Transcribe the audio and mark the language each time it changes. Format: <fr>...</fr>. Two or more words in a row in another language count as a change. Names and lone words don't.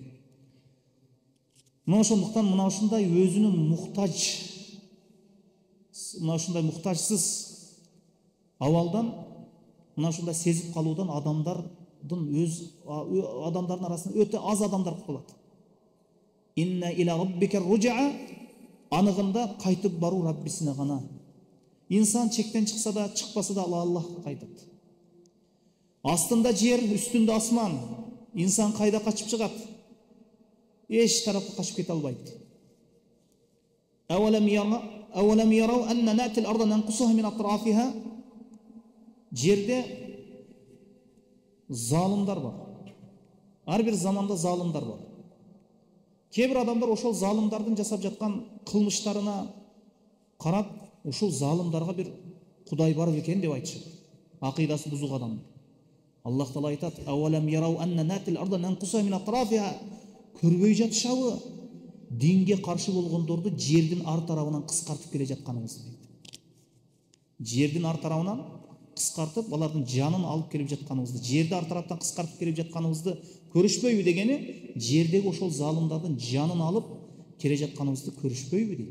<ky>Мына ошондуктан мына ушундай өзүнүн муктажсыз абалдан, мына ушундай сезип калуудан адамдардын арасында өтө аз адамдар кутулат.</ky> <ar>إن إلى ربك الرجعى,</ar> <ky>анығында кайтып баруу Раббисине гана. Инсан чектен чыкса да, чыкпаса да Аллахка кайтат. Астында жер, үстүндө асман. Инсан кайда качып чыгат? Эч тарапка качып кете албайт.</ky> <ar>أولم يروا أنا نأتي الأرض ننقصها من أطرافها.</ar> <ky>Жерде залымдар бар. Ар бир заманда залымдар бар. Кейбір адамдар ошол залымдардын жасап жаткан кылмыштарына карап, ошол залымдарга бир Кудай бар экен деп айтышат. Акыйдасы бузук адам. Аллах Таала айтат:</ky> <ar>"أولم يروا أنا نأتي الأرض ننقصها من أطرافها."</ar> <ky>Көрбөй жатышабы? Динге каршы болгондорду жердин ар тарабынан кыскартып келе жатканыбызды дейт. Жердин ар тарабынан кыскартып, алардын жанын алып келип жатканыбызды, жерди ар тараптан кыскартып келип жатканыбызды көрүшпөйбү дегени, жердеги ошол залымдардын жанын алып келе жатканыбызды көрүшпөйбү дейт.</ky>